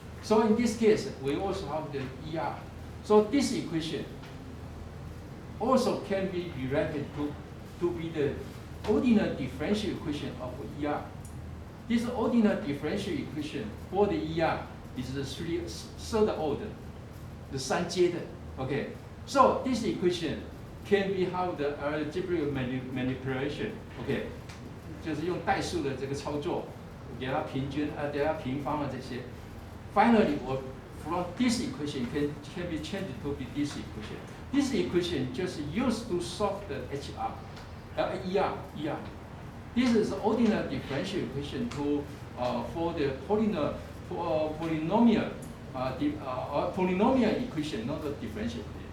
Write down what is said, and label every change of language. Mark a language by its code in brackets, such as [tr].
[en] So in this case, we also have the ER. So this equation also can be rewritten to be the ordinary differential equation of ER. This ordinary differential equation for the ER is the third order, the [zh] 三阶的. [en] Okay. So this equation can be have the algebraic manipulation. Okay. [zh] 就是用代数的这个操作，给它平均给它平方这些。 [en] Finally, from this equation can be changed to be this equation. This equation just used to solve the ER. This is ordinary differential equation for the polynomial equation, not the differential equation.